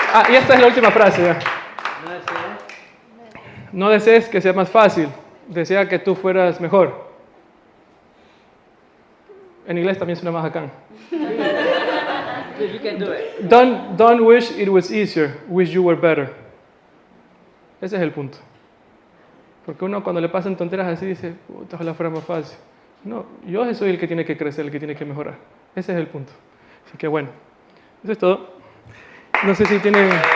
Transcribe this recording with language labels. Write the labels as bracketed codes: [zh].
[es] Y esta es la última frase ya. No desees que sea más fácil, desea que tú fueras mejor. En inglés también suena más bacán. [en] You can do it. Don't wish it was easier, wish you were better. [es] Ese es el punto. Porque uno cuando le pasan tonteras así dice, puta, ojalá fuera más fácil. No, yo soy el que tiene que crecer, el que tiene que mejorar. Ese es el punto. Así que bueno, eso es todo. No sé si tienen...